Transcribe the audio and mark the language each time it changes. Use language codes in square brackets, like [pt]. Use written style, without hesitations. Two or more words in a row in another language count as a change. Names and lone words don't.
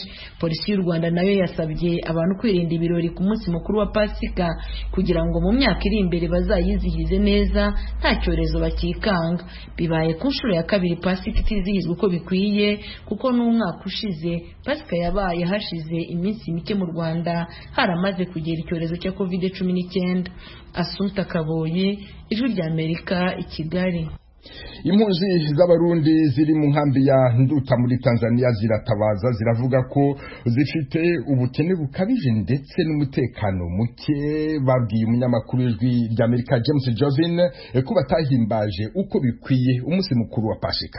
[rw] Polisi y'u Rwanda nayo yasabye abantu kwirinda ibirori ku munsi mukuru wa Pasika kugira ngo mu myaka iri imbere bazayizihize neza nta cyorezo bakikanga. Bibaye ku nshuro ya kabiri Pasika itizihizwa uko bikwiye kuko n'umwaka ushize Pasika yabaye hashize iminsi mike mu Rwanda haramaze kugera icyorezo cya COVID-19. Assumpta Kaboyi, Ijwi ry'Amerika, i Kigali. Impunzi z'abarundi ziri mu nkambi ya Nduta muri Tanzania ziratabaza ziravuga ko zifite ubukene bukabije ndetse n'umutekano muke. Babwiye umunyamakuru w'Ijwi ry'Amerika James Jovin ko batahimbaje uko bikwiye umunsi mukuru wa Pasika.